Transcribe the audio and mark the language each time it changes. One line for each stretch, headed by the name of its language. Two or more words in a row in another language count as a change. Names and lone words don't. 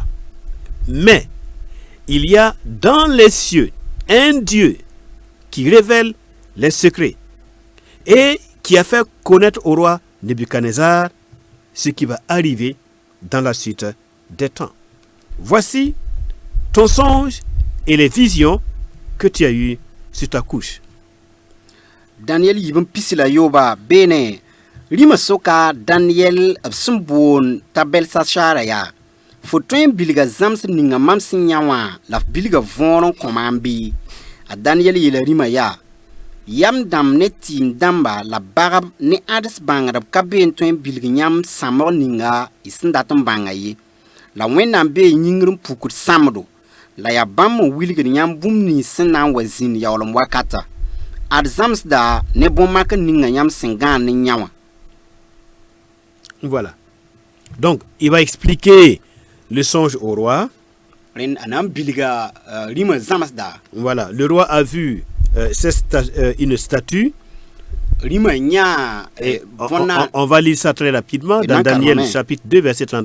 French: Mais il y a dans les cieux un Dieu qui révèle les secrets et qui a fait connaître au roi Nebuchadnezzar ce qui va arriver dans la suite des temps. Voici ton songe et les visions que tu as eues sur ta couche.
Mossi: Daniel yibn pisla yoba bene rima soka Daniel b sẽn boon t'a Belshazar ya fo tõe n bilga zãms ninga mam sẽn yã wã la f bilga võor n kõ maam bɩ a Daniel yeela rima yaa yam dãmb ne tɩɩm dãmba la bagb ne ads bãngdb ka bee n tõe n bilg yãmb sãmg ninga y sẽn dat n bãnga ye la wẽnnaam bee yĩngr n pukd sãmdo la yaa bãmb n wilgd yãmb bũmb nins sẽn na n wa zĩnd yaoolem wakata ad zãmsda ne bõn-mak ninga yãmb sẽn gãan ne yã wã.
French: Voilà. Donc, il va expliquer le songe au roi. Voilà. Le roi a vu une statue. Et on va lire ça très rapidement dans Daniel chapitre 2, verset 31.